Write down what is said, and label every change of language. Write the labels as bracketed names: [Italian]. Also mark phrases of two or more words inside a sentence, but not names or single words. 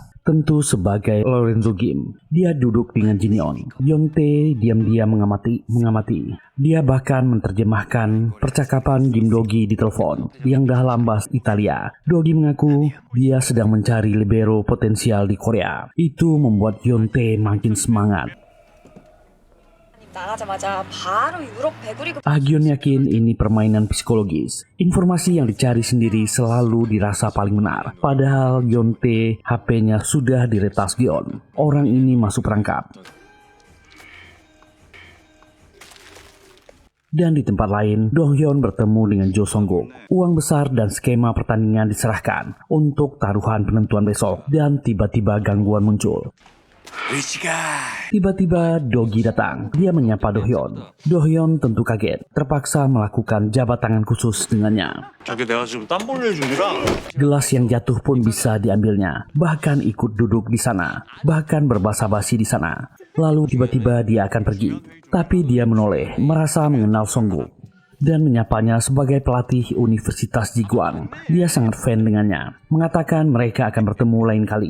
[Indonesian] Tentu sebagai Lorenzo Kim. Dia duduk dengan Jin Yeon. Yontae diam-diam mengamati. Dia bahkan menerjemahkan percakapan Kim Do-gi di telepon yang dalam bahasa Italia. Do-gi mengaku dia sedang mencari libero potensial di Korea. Itu membuat Yontae makin semangat. [Korean] 나가자마자 바로 유럽 배구리그 [Indonesian] Agyeon yakin ini permainan psikologis. Informasi yang dicari sendiri selalu dirasa paling benar. Padahal Yontae HP-nya sudah diretas Gyeon. Orang ini masuk perangkap. Dan di tempat lain, Do-hyun bertemu dengan Jo Sung-guk. Uang besar dan skema pertandingan diserahkan untuk taruhan penentuan besok. Dan tiba-tiba gangguan muncul. Tiba-tiba Do-gi datang. Dia menyapa Do-hyun. Do-hyun tentu kaget, terpaksa melakukan jabat tangan khusus dengannya. [Korean] 자기 내가 지금 땀 벌릴 중이라. [Indonesian] Gelas yang jatuh pun bisa diambilnya, bahkan ikut duduk di sana, bahkan berbasa-basi di sana. Lalu tiba-tiba dia akan pergi. Tapi dia menoleh, merasa mengenal Sung-guk dan menyapanya sebagai pelatih Universitas Jiguang. Dia sangat fan dengannya, mengatakan mereka akan bertemu lain kali.